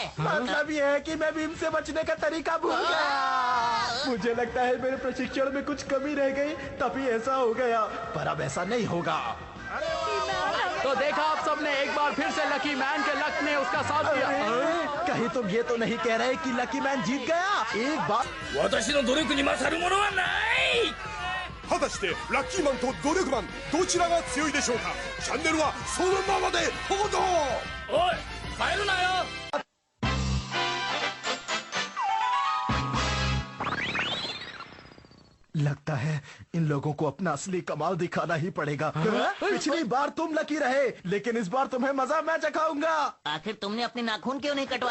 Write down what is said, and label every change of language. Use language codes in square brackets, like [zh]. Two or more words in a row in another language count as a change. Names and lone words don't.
[hi] मतलब ये है कि मैं बीम से बचने का तरीका भूल गया। मुझे लगता है मेरे प्रशिक्षण में कुछ कमी रह गई, तभी ऐसा हो गया। पर अब ऐसा नहीं होगा। तो देखा आप सबने, एक बार फिर से लकी मैन के लक ने उसका साथ दिया। कहीं तुम ये तो नहीं कह रहे कि लकी मैन जीत गया? एक बार [ja] 私の努力に勝るものはない。果たしてラッキーマンと努力マンどちらが強いでしょうか。チャンネルはそのままで報道。おい、帰るなよ。 [hi] लगता है इन लोगों को अपना असली कमाल दिखाना ही पड़ेगा। पिछली बार तुम लकी रहे, लेकिन इस बार तुम्हें मजा मैं चखाऊंगा। आखिर तुमने अपने नाखून क्यों नहीं कटवाए?